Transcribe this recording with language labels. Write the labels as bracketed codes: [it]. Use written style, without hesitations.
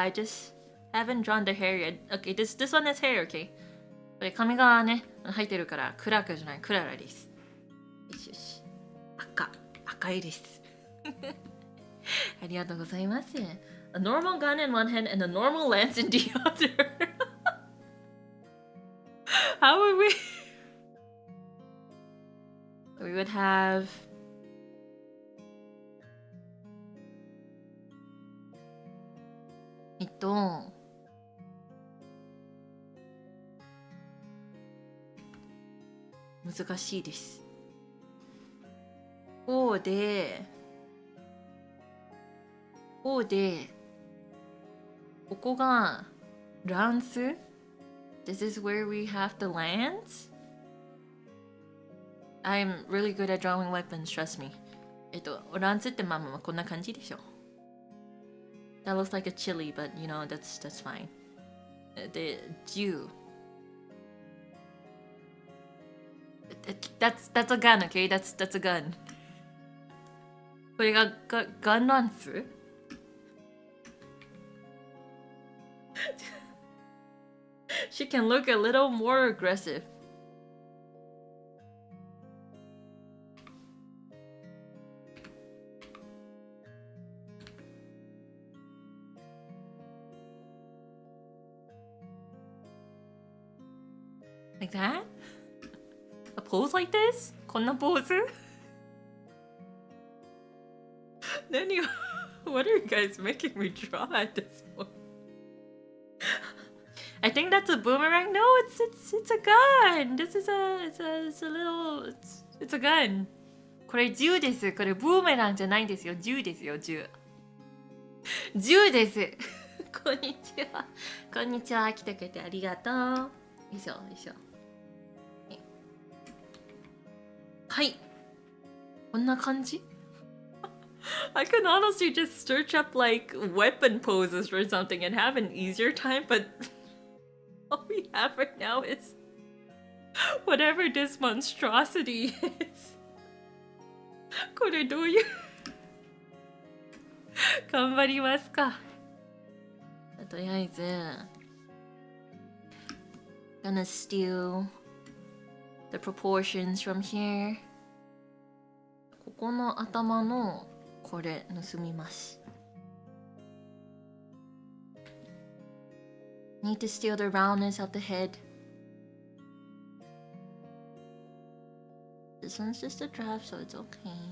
[en] I just haven't drawn the hair yet. Okay, this one is hair, okay? [ja] これ髪がね、入ってるから、クラークじゃない、クララです。よしよし。赤いです。ありがとうございます。 [en] A normal gun in one hand and a normal lance in the other. How would we... We would have... [ja] 難しいです。こうで、ここがランス。 [en] This is where we have the lance. I'm really good at drawing weapons, trust me. [ja] ランスってまあこんな感じでしょ。 [en] That looks like a chili, but you know, that's fine. The Jew. That's a gun, okay? That's a gun. [ja] これがガンランス？ [en] She can look a little more aggressive. Like that? A pose like this? [ja] こんなポーズ？何を [en] What are you guys making me draw at this point? I think that's a boomerang. No, it's a gun. This is it's a little it's a gun. [ja] これ銃です。これブーメランじゃないんですよ。銃ですよ、銃。銃です。こんにちは。こんにちは。来てくれてありがとう。よいしょ、よいしょ。はい。こんな感じ？ [en] I can honestly just search up like weapon poses or something and have an easier time, but all we have right now is whatever this monstrosity is. [ja] これどういう頑張りますか。とりあえず [en] gonna steal the proportions from here. [ja] ここの頭のこれ盗みます。 [en] Need to steal the roundness of the head. This one's just a draft, so it's okay.